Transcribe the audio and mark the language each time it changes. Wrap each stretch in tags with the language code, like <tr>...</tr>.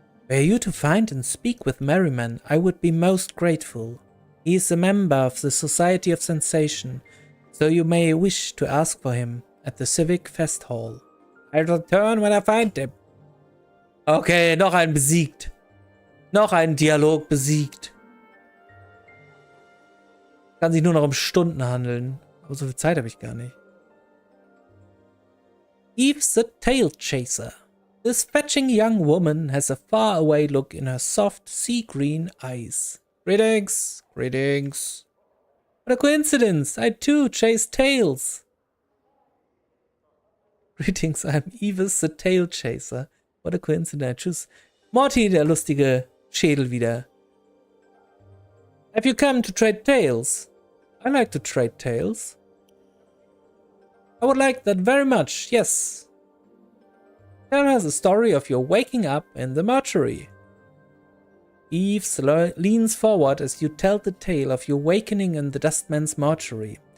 <en>Were you to find and speak with Merryman, I would be most grateful. He is a member of the Society of Sensation, so you may wish to ask for him at the Civic Fest Hall. I'll return when I find him.</en> <de>Okay, noch ein besiegt. Noch ein Dialog besiegt. Kann sich nur noch um Stunden handeln. Aber so viel Zeit habe ich gar nicht.</de> <en>Eve the Tail Chaser. This fetching young woman has a far-away look in her soft sea-green eyes. Greetings, greetings. What a coincidence! I too chase tails. Greetings, I'm Eve the Tail Chaser. What a coincidence.</en> <de>Tschüss. Morty, der lustige Schädel wieder.</de> <en>Have you come to trade tails? I like to trade tails. I would like that very much, yes. Tell us the story of your waking up in the mortuary. Eve leans forward as you tell the tale of your wakening in the dustman's mortuary.</en>